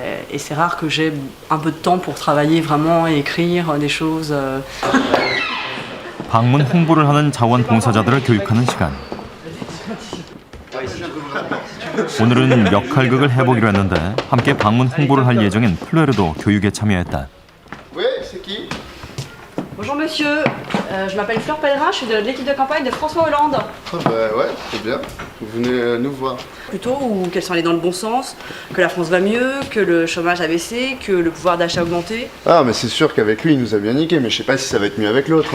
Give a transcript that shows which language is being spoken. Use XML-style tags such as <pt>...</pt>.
<fr>Et c'est rare que j'ai un peu de temps pour travailler vraiment et écrire des choses.</fr> <ko>방문 홍보를 하는 자원봉사자들을 교육하는 시간. 오늘은 역할극을 해보기로 했는데 함께 방문 홍보를 할 예정인 플레르도 교육에 참여했다.</ko> <fr>Bonjour monsieur, je m'appelle Fleur Pellerin, je suis de l'équipe de campagne de François Hollande. Ah bah ouais, c'est bien. Vous venez nous voir. Plutôt ou qu'elles sont allées dans le bon sens, que la France va mieux, que le chômage a baissé, que le pouvoir d'achat a augmenté. Ah mais c'est sûr qu'avec lui il nous a bien niqué, mais je sais pas si ça va être mieux avec l'autre.</fr>